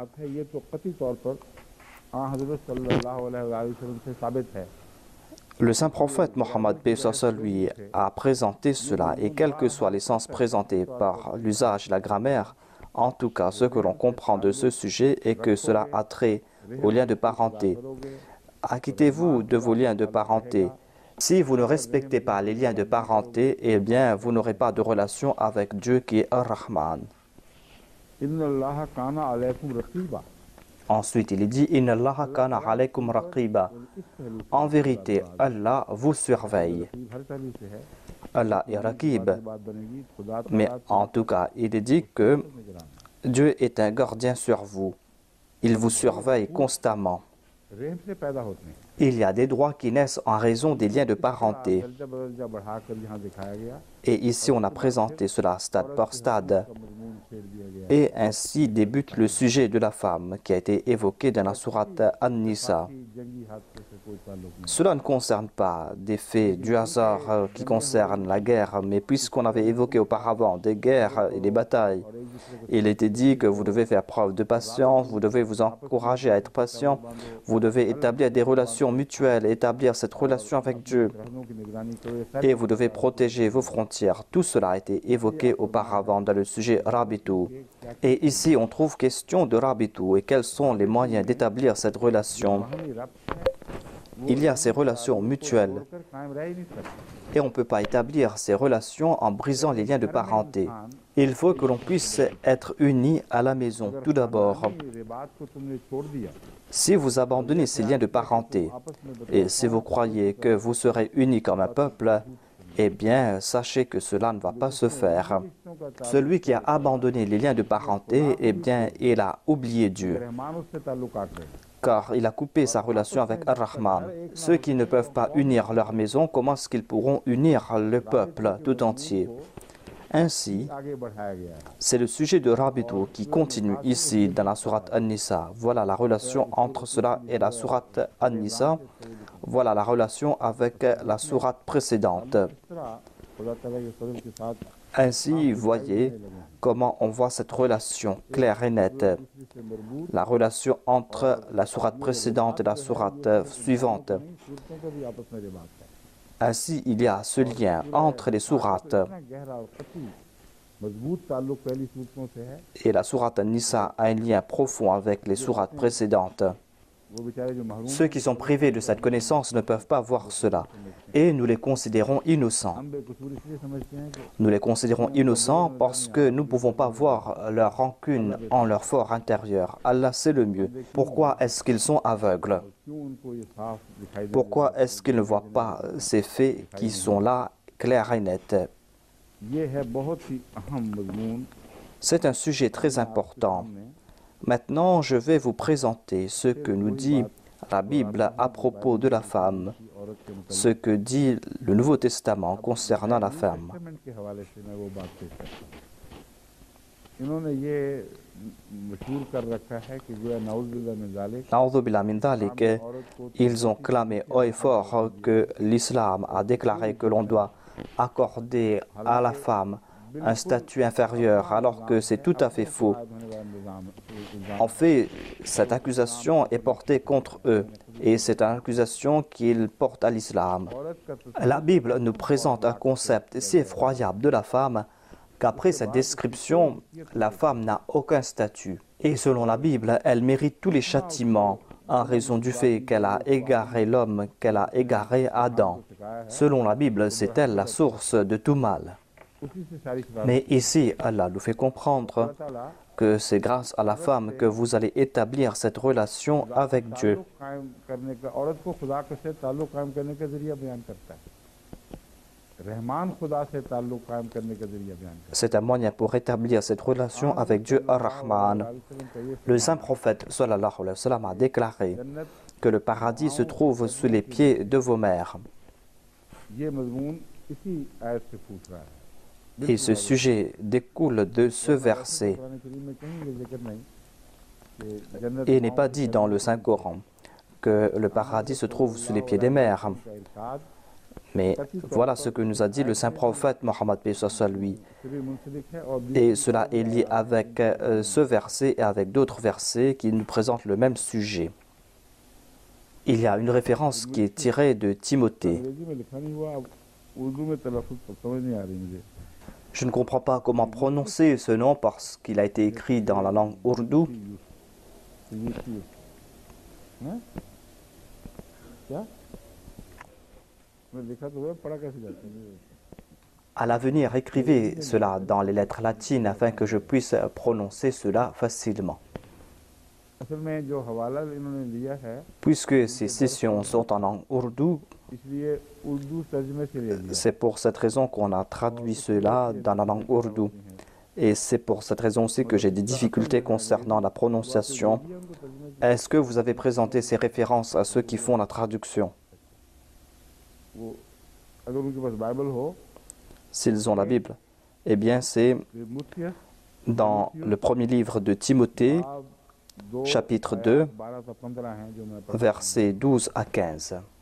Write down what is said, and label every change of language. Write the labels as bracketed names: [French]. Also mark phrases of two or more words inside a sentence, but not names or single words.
[French] Le saint prophète Mohammed lui a présenté cela, et quels que soient les sens présentés par l'usage, la grammaire, en tout cas ce que l'on comprend de ce sujet est que cela a trait aux liens de parenté. Acquittez-vous de vos liens de parenté. Si vous ne respectez pas les liens de parenté, eh bien vous n'aurez pas de relation avec Dieu qui est Ar-Rahman. Ensuite, il est dit [Arabic] إن الله كان عليكم رقيبا. [French] En vérité, Allah vous surveille. Allah est Raqib. Mais en tout cas, il est dit que Dieu est un gardien sur vous. Il vous surveille constamment. [Urdu] رحم سے پیدا ہوتے ہیں. [French] Il y a des droits qui naissent en raison des liens de parenté. [Urdu] درجہ بدرجہ بڑھا کر یہاں دکھایا گیا [French] Et ici, on a présenté cela stade par stade. [Urdu] کا مضمون چھیڑ دیا گیا [French] Et ainsi débute le sujet de la femme qui a été évoqué dans la sourate An-Nisa. [Urdu] کہ جنگی حادثے سے کوئی تعلق نہیں. [French] Cela ne concerne pas des faits du hasard qui concernent la guerre, mais puisqu'on avait évoqué auparavant des guerres et des batailles, il était dit que vous devez faire preuve de patience, vous devez vous encourager à être patient, vous devez établir des relations mutuelles, établir cette relation avec Dieu, [Urdu] سرحدوں کی نگرانی کرو۔ یہ [French] et vous devez protéger vos frontières. Tout cela a été évoqué auparavant dans le sujet Rabitu. Et ici, on trouve question de Rabitu et quels sont les moyens d'établir cette relation. [Urdu] ساری ربط ہے [French] Il y a ces relations mutuelles [Urdu] کر قائم رہ ہی نہیں سکتی. [French] et on ne peut pas établir ces relations en brisant les liens de parenté. Il faut que l'on puisse être unis à la maison, tout d'abord. [Urdu] رباط کو تم نے چھوڑ دیا [French] Si vous abandonnez ces liens de parenté [Urdu] آپس میں بتاؤ [French] et si vous croyez que vous serez unis comme un peuple, eh bien, sachez que cela ne va pas se faire. [Urdu] رشتوں کا [French] Celui qui a abandonné les liens de parenté, eh bien, il a oublié Dieu, [Urdu] رحمان اس سے تعلق کاٹ رہے ہیں. [French] car il a coupé sa relation avec Ar-Rahman. Ceux qui ne peuvent pas unir leur maison, comment est-ce qu'ils pourront unir le peuple tout entier? Ainsi, [Urdu] آگے بڑھایا گیا ہے. [French] c'est le sujet de Rabitu qui continue ici dans la sourate An-Nisa. Voilà la relation entre cela et la sourate An-Nisa. Voilà la relation avec la sourate précédente. [Urdu] اس طرح خدا تعالیٰ کے فضل کے ساتھ [French] Ainsi, voyez comment on voit cette relation claire et nette. [Urdu] دوسرے سے مربوط [French] La relation entre la sourate précédente et la sourate suivante. [Urdu] نہیں، سورتوں کا بھی آپس میں رباط ہے. [French] Ainsi, il y a ce lien entre les sourates. [Urdu] اتنا گہرا اور قطعی مضبوط تعلق پہلی سورتوں سے ہے. [French] Et la sourate An-Nisa a un lien profond avec les sourates précédentes. [Urdu] وہ بیچارے جو محروم [French] Ceux qui sont privés de cette connaissance ne peuvent pas voir cela. Et nous les considérons innocents. [Urdu] ہم بےقصور اس لیے سمجھتے ہیں کہ [French] Nous les considérons innocents parce que nous ne pouvons pas voir leur rancune en leur fort intérieur. Allah sait le mieux. Pourquoi est-ce qu'ils sont aveugles? [Urdu] کیوں ان کو یہ صاف دکھائی دے [French] Pourquoi est-ce qu'ils ne voient pas ces faits qui sont là, clairs et nets? [Urdu] یہ ہے بہت ہی اہم مضمون. [French] C'est un sujet très important. Maintenant, je vais vous présenter ce que nous dit la Bible à propos de la femme, [Urdu] عورت کے مطابق [French] ce que dit le Nouveau Testament concernant la femme. [Urdu] ٹیسٹامنٹ کے حوالے سے میں وہ بات پیش کرتا ہوں. انہوں نے یہ مشہور کر رکھا ہے کہ گویا [Arabic] نعوذ بالله من ذلك نعوذ بالله من ذلك, [Urdu] عورت کو [French] ils ont clamé haut et fort que l'islam a déclaré que l'on doit accorder à la femme un statut inférieur, alors que c'est tout à fait faux. [Urdu] ہونے والا نظام [French] En fait, cette accusation est portée contre eux, et c'est une accusation qu'ils portent à l'islam. [Urdu] عورت کا [French] La Bible nous présente un concept si effroyable de la femme qu'après cette description, la femme n'a aucun statut. Et selon la Bible, elle mérite tous les châtiments en raison du fait qu'elle a égaré l'homme, qu'elle a égaré Adam. Selon la Bible, c'est elle la source de tout mal. [Urdu] اسی سے ساری شرارت [French] Mais ici, Allah nous fait comprendre [Urdu] ताला [French] que c'est grâce à la femme que vous allez établir cette relation avec Dieu. [Urdu] تعلق قائم کرنے کا عورت کو خدا کے سے تعلق قائم کرنے کا ذریعہ بیان کرتا ہے. رحمان خدا سے تعلق قائم کرنے کا ذریعہ بیان کرتا [French] C'est un moyen pour établir cette relation avec Dieu Ar-Rahman. [Urdu] ہے. [French] Le saint prophète [Arabic] صلى الله عليه وسلم [French] a déclaré [Urdu] जन्नत [French] que le paradis se trouve sous les pieds de vos mères. [Urdu] یہ مضمون اسی آیت سے پوچھ رہا ہے. [French] Et ce sujet découle de ce verset [Urdu] قرآن کریم میں کہیں یہ ذکر نہیں کہ جنت [French] et n'est pas dit dans le Saint-Coran que le paradis se trouve sous les pieds des mères. [Urdu] کا ارشاد [French] Mais voilà ce que nous a dit le saint prophète Mohammed paix soit sur lui. [Urdu] سے بھی منسلک ہے اور [French] Et cela est lié avec ce verset et avec d'autres versets qui nous présentent le même sujet. Il y a une référence qui est tirée de Timothée. [Urdu] انگریزی میں لکھا نہیں ہوا، اب اردو میں تلفظ سمجھ نہیں آ رہی مجھے. [French] Je ne comprends pas comment prononcer ce nom parce qu'il a été écrit dans la langue ourdou. [Urdu] ہیں? کیا میں لکھا تو ہوا، پڑھا کیسے جاتا ہے? [French] À l'avenir, écrivez cela dans les lettres latines afin que je puisse prononcer cela facilement. [Urdu] اصل میں جو حوالہ انہوں نے لیا ہے [French] Puisque ces sessions sont en langue ourdou, [Urdu] اس لیے اردو ترجمے سے لے لیا. [French] c'est pour cette raison qu'on a traduit cela dans la langue ourdou. Et c'est pour cette raison aussi que j'ai des difficultés concernant la prononciation. Est-ce que vous avez présenté ces références à ceux qui font la traduction? S'ils ont la Bible, eh bien c'est dans le premier livre de Timothée, chapitre 2, versets 12 à 15.